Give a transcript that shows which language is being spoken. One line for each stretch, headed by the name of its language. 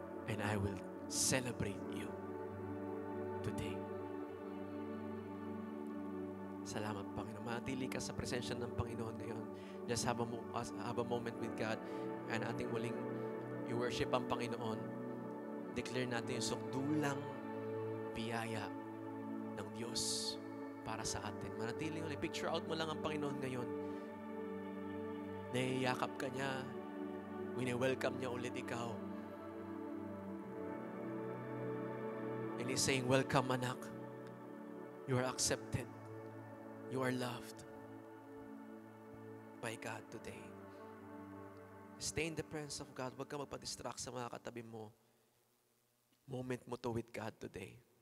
English: And I will celebrate you today.
Filipino: Salamat, Panginoon. Manatili ka sa presensya ng Panginoon ngayon.
English: Just have a moment with God and ating muling i-worship ang Panginoon.
Filipino: Declare natin yung sukdulang biyaya ng Diyos para sa atin. Manatili ulit. Picture out mo lang ang Panginoon ngayon. Naiyakap ka niya. Wini-welcome niya ulit ikaw.
English: And He's saying, welcome anak. You are accepted. You are loved by God today. Stay in the presence of God.
Filipino: Huwag ka magpa-distract sa mga katabi mo.
English: Moment mo to with God today.